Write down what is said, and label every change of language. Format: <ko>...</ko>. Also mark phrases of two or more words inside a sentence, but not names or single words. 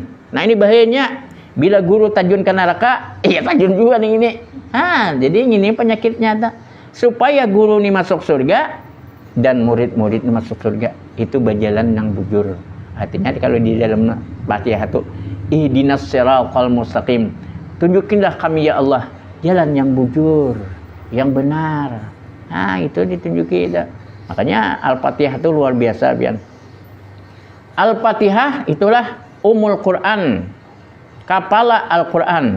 <bjn>Nah, ini bahayanya. Bila guru tajun ke neraka, iya tajun juga nih ini. Jadi ini penyakitnya tak. Supaya guru ini masuk surga dan murid-murid ini masuk surga, itu berjalan yang bujur. Artinya kalau di dalam Fatihah itu</bjn> <ar>اهدنا الصراط المستقيم.</ar> <bjn>Tunjukinlah kami ya Allah jalan yang bujur, yang benar. Itu ditunjuki itu. Makanya Al-Fatihah itu luar biasa, Bian. Al-Fatihah itulah</bjn> <ar>أم القرآن,</ar> <bjn>kepala Al-Quran.</bjn>